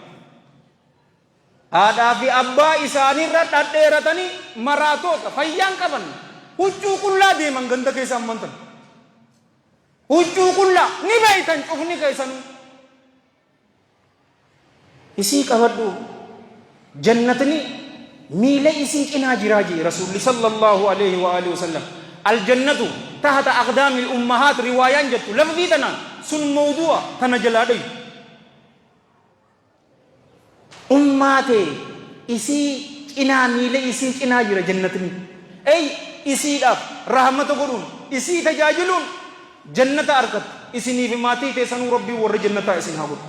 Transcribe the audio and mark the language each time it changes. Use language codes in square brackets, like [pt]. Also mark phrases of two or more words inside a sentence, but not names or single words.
[om] Haadhaa fi abbaa isaanirra dhadheeratanii maraatoota fayyaan qaban huccuu qullaa deeman ganda keessa ammantan. Huccuu qullaa ni beeytan cufni keessanuu. Isii qabadhu jannatni miila isii cinaa jiraa jee Rasuulli [ar] صلى الله عليه وآله وسلم. الجنة تحت أقدام الأمهات [om] riwaayaan jettu lafdii tanaan sun mawdu'a tana jalaa dhayu. Ummaatee isii cinaa miila isii cinaa jira jannatni. Ey isiidhaaf rahmata godhuun isii tajaajiluun jannata argattu isiniif maatii teessanuu rabbii warra jannataa isin haa godhu.